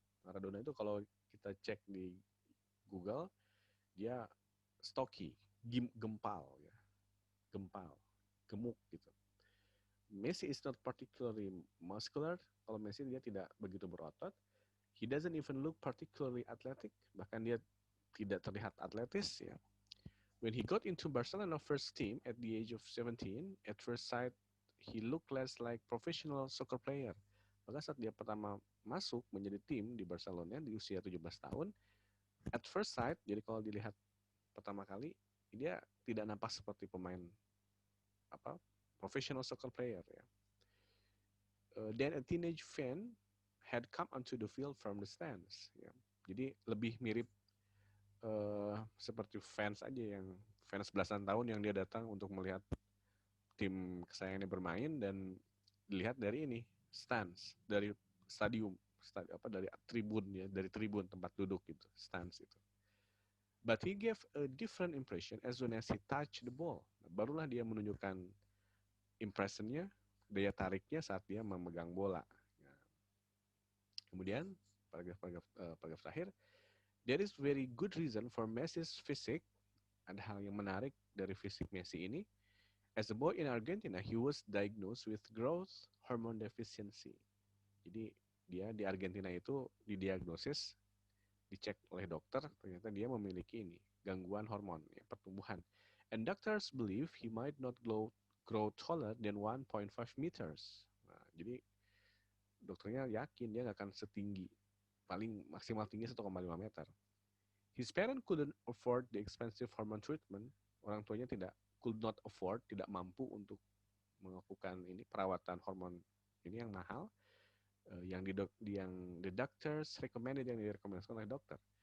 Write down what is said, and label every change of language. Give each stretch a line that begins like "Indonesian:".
Indonesian: Maradona itu kalau kita cek di Google dia stocky, gempal ya, gempal, gemuk gitu.
English: Messi is not particularly muscular.
Indonesian: Kalau Messi dia tidak begitu berotot.
English: He doesn't even look particularly athletic.
Indonesian: Bahkan dia tidak terlihat atletis ya.
English: When he got into Barcelona first team at the age of 17, at first sight he looked less like professional soccer player.
Indonesian: Maka saat dia pertama masuk menjadi tim di Barcelona di usia 17 tahun,
English: at first sight,
Indonesian: jadi kalau dilihat pertama kali, dia tidak nampak seperti pemain
English: professional soccer player
Indonesian: ya.
English: Then a teenage fan had come onto the field from the stands.
Indonesian: Ya. Jadi lebih mirip seperti fans aja yang fans belasan tahun yang dia datang untuk melihat tim kesayangannya bermain dan dilihat dari ini stands dari stadium dari tribun ya dari tribun tempat duduk gitu stands itu.
English: But he gave a different impression as soon as he touched the ball.
Indonesian: Barulah dia menunjukkan impressionnya, daya tariknya saat dia memegang bola. Nah, kemudian paragraf terakhir,
English: there is very good reason for Messi's physique.
Indonesian: Ada hal yang menarik dari fisik Messi ini.
English: As a boy in Argentina, he was diagnosed with growth hormone deficiency.
Indonesian: Jadi dia di Argentina itu didiagnosis, dicek oleh dokter, ternyata dia memiliki ini gangguan hormon ya, pertumbuhan.
English: And doctors believe he might not grow taller than 1.5 meters.
Indonesian: Nah, jadi dokternya yakin dia nggak akan setinggi, paling maksimal tinggi 1,5 meter.
English: His parents couldn't afford the expensive hormone treatment.
Indonesian: Orang tuanya
English: could not afford,
Indonesian: tidak mampu untuk melakukan ini perawatan hormon ini yang mahal, yang
English: the doctors recommended,
Indonesian: yang direkomendasikan oleh dokter.